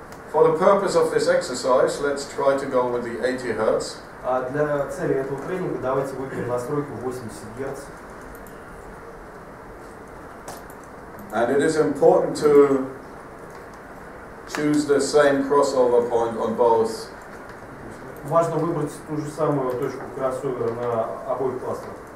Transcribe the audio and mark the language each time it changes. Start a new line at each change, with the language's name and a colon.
English: For the purpose of this exercise, let's try to go with the 80 Hertz.
Russian: Для цели этого тренинга давайте выберем настройку 80 Гц.
English: And it is important to choose the same crossover point on both.
Russian: Важно выбрать ту же самую точку кроссовера на обоих классах.